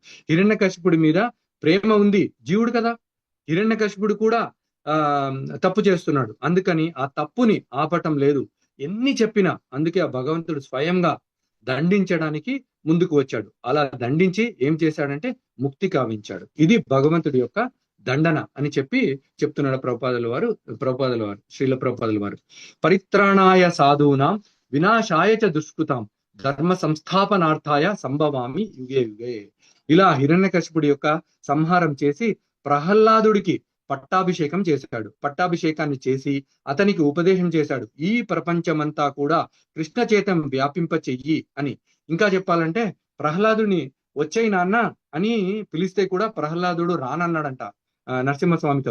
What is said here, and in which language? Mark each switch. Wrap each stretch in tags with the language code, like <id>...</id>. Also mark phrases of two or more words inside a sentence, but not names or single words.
<te>హిరణ్యకశిపుడి మీద ప్రేమ ఉంది, జీవుడు కదా. హిరణ్యకశిపుడు కూడా తప్పు చేస్తున్నాడు, అందుకని ఆ తప్పుని ఆపటం లేదు. ఎన్ని చెప్పినా, అందుకే ఆ భగవంతుడు స్వయంగా దండించడానికి ముందుకు వచ్చాడు. అలా దండించి ఏం చేశాడంటే ముక్తి కావించాడు. ఇది భగవంతుడి యొక్క దండన అని చెప్పి చెప్తున్నాడు ప్రభుపాదుల వారు.</te> <sa>శ్రీల ప్రభుపాదుల వారు పరిత్రాణాయ సాధూనాం వినాశాయ చ దుష్కృతాం ధర్మ సంస్థాపనార్థాయ సంభవామి యుగే యుగే.</sa> <te>ఇలా హిరణ్యకశిపుడి యొక్క సంహారం చేసి ప్రహ్లాదుడికి పట్టాభిషేకం చేశాడు. పట్టాభిషేకాన్ని చేసి అతనికి ఉపదేశం చేశాడు. ఈ ప్రపంచమంతా కూడా కృష్ణ చేతం వ్యాపింప చెయ్యి అని. ఇంకా చెప్పాలంటే ప్రహ్లాదుని వచ్చేయి నాన్న అని పిలిస్తే కూడా ప్రహ్లాదుడు రానన్నాడంట నరసింహస్వామితో.</te>